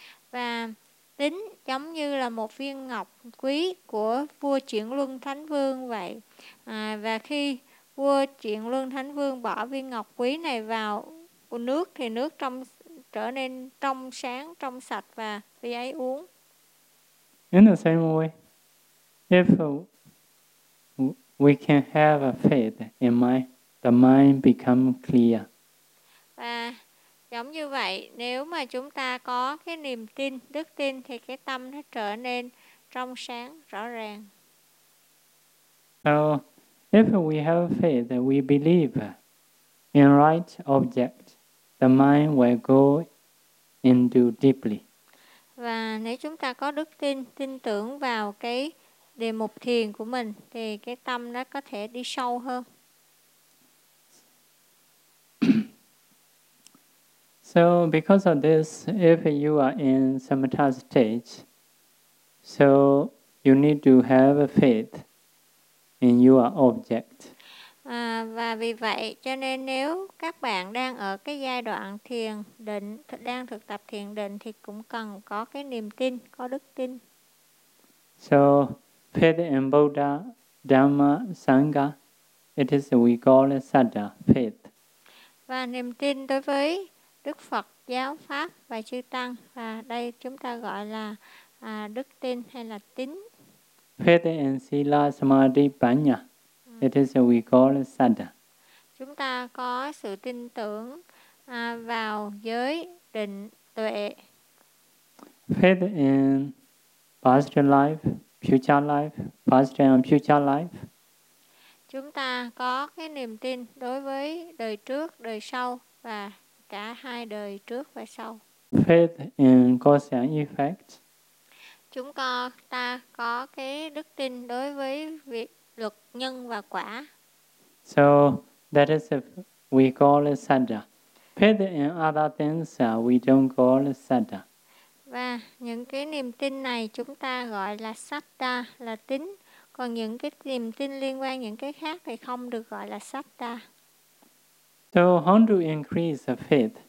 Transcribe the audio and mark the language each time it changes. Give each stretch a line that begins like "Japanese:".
Vietnamese: Và tính giống như là một viên ngọc quý của vua Triển Luân Thánh Vương vậy. À, và khi vua Triển Luân Thánh Vương bỏ viên ngọc quý này vào nước thì nước trong trở nên trong sáng, trong sạch và vì ấy uống.
English: In the same way, if we can have a faith in mind, the mind become clear.
Vietnamese: Và giống như vậy, nếu mà chúng ta có cái niềm tin, đức tin thì cái tâm nó trở nên trong sáng, rõ ràng.
English: So, if we have faith, we believe in right object, the mind will go into deeply.
Vietnamese: Và nếu chúng ta có đức tin, tin tưởng vào cái đề mục thiền của mình thì cái tâm nó có thể đi sâu hơn.
English: So because of this, if you are in samatha stage, so you need to have a faith in your object.
Vietnamese: Và vì vậy, cho nên nếu các bạn đang ở cái giai đoạn thiền định, đang thực tập thiền định thì cũng cần có cái niềm tin, có đức tin.
English: So faith in Buddha, Dhamma, Sangha, it is we call it Sada, faith.
Vietnamese: Và niềm tin đối với Đức Phật, Giáo Pháp và Chư Tăng. Và đây chúng ta gọi là đức tin hay là tín.
English: Faith in Sila, Samadhi, Panya, it is we call it Sada.
Vietnamese: Chúng ta có sự tin tưởng vào giới, định, tuệ.
English: Faith in past life, future life, past and future life.
Vietnamese: Chúng ta có cái niềm tin đối với đời trước, đời sau và cả hai đời trước và sau.
English: Faith in cause and effect.
Vietnamese: Chúng ta có cái đức tin đối với việc luật nhân và quả.
English: So that is if we call it sadha. Faith in other things we don't call it sadha.
Vietnamese: Và những cái niềm tin này chúng ta gọi là sadha, là tín. Còn những cái niềm tin liên quan những cái khác thì không được gọi là sadha.
English: So how to increase the faith?